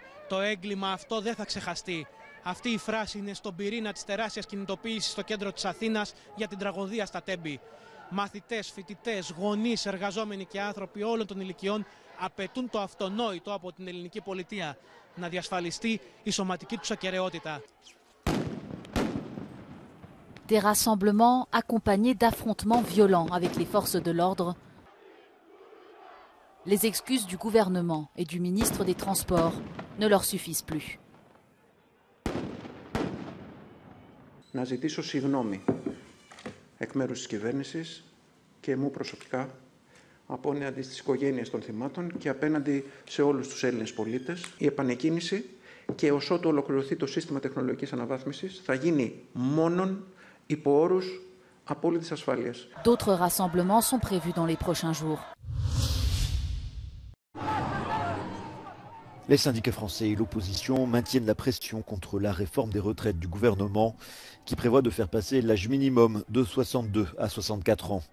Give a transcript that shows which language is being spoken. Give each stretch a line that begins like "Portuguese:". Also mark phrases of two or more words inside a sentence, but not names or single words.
Greek: Το έγκλημα αυτό δεν θα ξεχαστεί. Αυτή η φράση είναι στον πυρήνα της τεράστιας κινητοποίησης στο κέντρο της Αθήνας για την τραγωδία στα Τέμπη. Μαθητές, φοιτητές, γονείς, εργαζόμενοι και άνθρωποι όλων των ηλικιών απαιτούν το αυτονόητο από την ελληνική πολιτεία, να διασφαλιστεί η σωματική τους ακεραιότητα.
French: Des rassemblements accompagnés d'affrontements violents avec les forces de l'ordre. Les excuses du gouvernement et du ministre des Transports ne leur suffisent plus.
Greek: Να ζητήσω συγγνώμη εκ μέρους της κυβέρνησης και μου προσωπικά απέναντι στις οικογένειες των θυμάτων και απέναντι σε όλους τους Έλληνες πολίτες. Η επανεκκίνηση και ως ότου ολοκληρωθεί το σύστημα τεχνολογικής αναβάθμισης θα γίνει μόνον υπό όρους απόλυτης ασφάλειας.
French: D'autres rassemblements sont prévus dans les prochains jours. Les syndicats français et l'opposition maintiennent la pression contre la réforme des retraites du gouvernement qui prévoit de faire passer l'âge minimum de 62 à 64 ans.